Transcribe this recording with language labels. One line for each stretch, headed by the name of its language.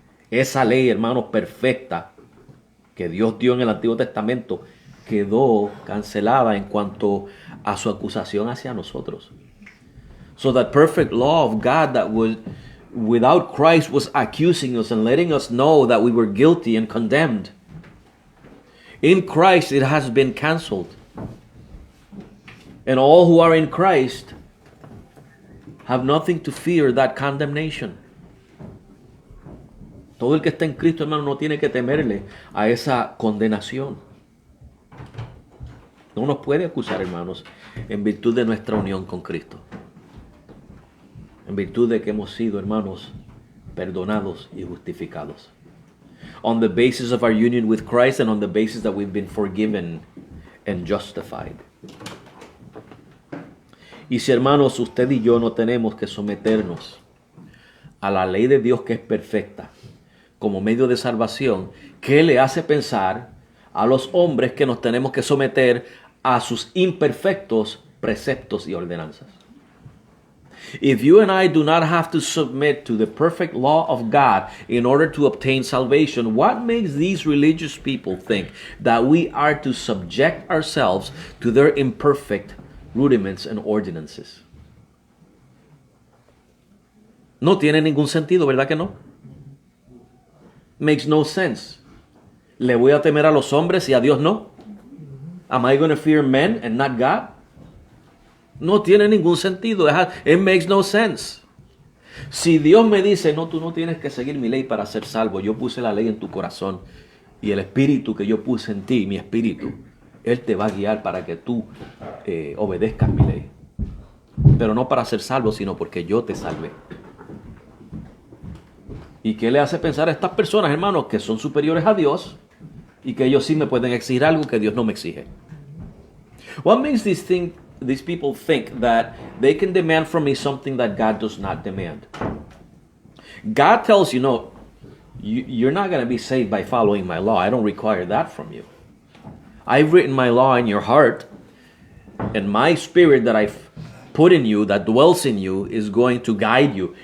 Spanish: Esa ley, hermanos, perfecta que Dios dio en el Antiguo Testamento quedó cancelada en cuanto a su acusación hacia nosotros.
English: So that perfect law of God that was without Christ was accusing us and letting us know that we were guilty and condemned. In Christ it has been canceled. And all who are in Christ have nothing to fear that condemnation.
Spanish: Todo el que está en Cristo, hermano, no tiene que temerle a esa condenación. No nos puede acusar, hermanos, en virtud de nuestra unión con Cristo. En virtud de que hemos sido, hermanos, perdonados y justificados.
English: On the basis of our union with Christ and on the basis that we've been forgiven and justified.
Spanish: Y si, hermanos, usted y yo no tenemos que someternos a la ley de Dios que es perfecta como medio de salvación, ¿qué le hace pensar a los hombres que nos tenemos que someter a sus imperfectos preceptos y ordenanzas?
English: If you and I do not have to submit to the perfect law of God in order to obtain salvation, what makes these religious people think that we are to subject ourselves to their imperfect rudiments and ordinances?
Spanish: No tiene ningún sentido, ¿verdad que no?
English: Makes no sense.
Spanish: ¿Le voy a temer a los hombres y a Dios no?
English: Am I going to fear men and not God?
Spanish: No tiene ningún sentido.
English: It makes no sense.
Spanish: Si Dios me dice, no, tú no tienes que seguir mi ley para ser salvo. Yo puse la ley en tu corazón. Y el espíritu que yo puse en ti, mi espíritu, Él te va a guiar para que tú obedezcas mi ley. Pero no para ser salvo, sino porque yo te salvé. ¿Y qué le hace pensar a estas personas, hermanos, que son superiores a Dios y que ellos sí me pueden exigir algo que Dios no me exige?
English: What makes these people think that they can demand from me something that God does not demand? God tells you, no, you're not going to be saved by following my law. I don't require that from you. I've written my law in your heart, and my spirit that I've put in you, that dwells in you, is going to guide you.